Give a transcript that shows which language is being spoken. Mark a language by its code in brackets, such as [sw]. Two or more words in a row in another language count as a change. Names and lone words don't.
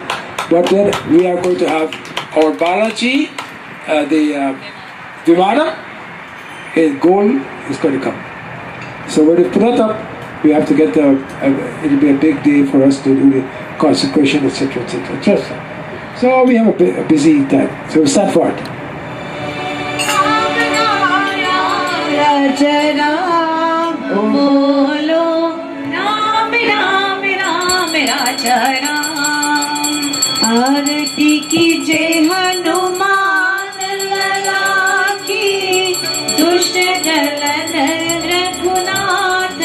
[en] But then we are going to have our Balaji, the Vimana, in gold is going to come. So when we put that up, we have to get it'll be a big day for us to do the consecration, etc., etc., etc. So we have a busy time. So we'll start for it. [hi] आरती की जय हनुमान लला की दुष्ट दलन रघुनाथ